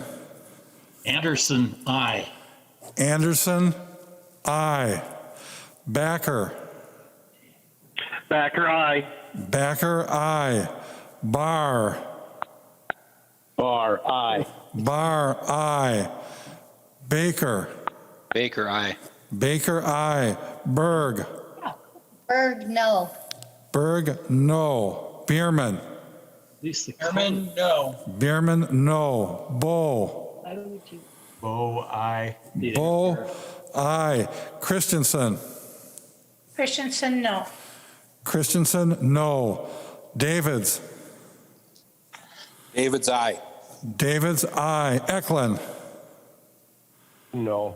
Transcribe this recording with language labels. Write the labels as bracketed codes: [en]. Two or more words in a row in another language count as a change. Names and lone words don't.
[en] Anderson, aye. Anderson, aye. Backer. Backer, aye. Backer, aye. Barr. Barr, aye. Barr, aye. Baker. Baker, aye. Baker, aye. Berg. Berg, no. Berg, no. Bierman. Bierman, no. Bierman, no. Bo. Bo, aye. Bo, aye. Christensen. Christensen, no. Christensen, no. Davids. David's aye. Davids, aye. Eklund. No.